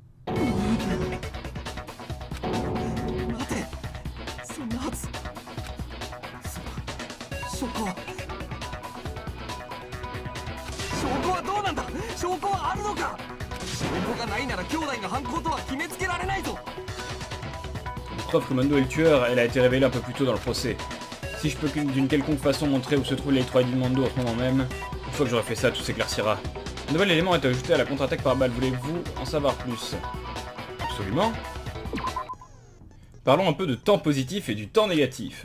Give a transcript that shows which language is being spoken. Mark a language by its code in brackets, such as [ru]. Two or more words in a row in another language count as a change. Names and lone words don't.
[ja] 待て、そんなはず。証拠はどうなんだ。証拠はあるのか。証拠がないなら兄弟が犯行とは決めつけられないぞ。 [fr] Preuve que Mondo est le tueur, elle a été révélée un peu plus tôt dans le procès. Si je peux d'une quelconque façon montrer où se trouve l'électroïde de Mondo à ce moment même, une fois que j'aurai fait ça, tout s'éclaircira. Un nouvel élément est ajouté à la contre-attaque par balle. Voulez-vous en savoir plus? Absolument. Parlons un peu de temps positif et du temps négatif.